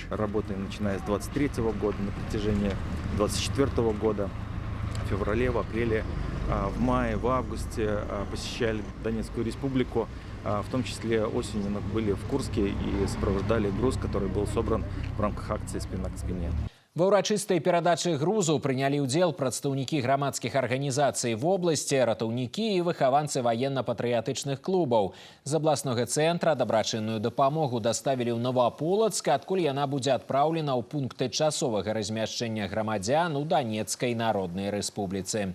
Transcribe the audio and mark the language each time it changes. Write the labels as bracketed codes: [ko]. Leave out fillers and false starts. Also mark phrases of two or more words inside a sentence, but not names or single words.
[ru] Работаем начиная с 23 года на протяжении 24 года. В феврале, в апреле, в мае, в августе посещали Донецкую республику. В том числе осенью мы были в Курске и сопровождали груз, который был собран в рамках акции «Спина к спине». [be] Ва ўрачыстай перадачы грузу прынялі ўдзел прадстаўнікі грамадскіх арганізацый вобласці, ратаўнікі і выхаванцы ваенна-патрыятычных клубаў. З абласнога цэнтра дабрачынную дапамогу даставілі ў Новаполацк, адкуль яна будзе адпраўлена ў пункты часовага размяшчэння грамадзян у Донецкай Народнай Рэспубліцы.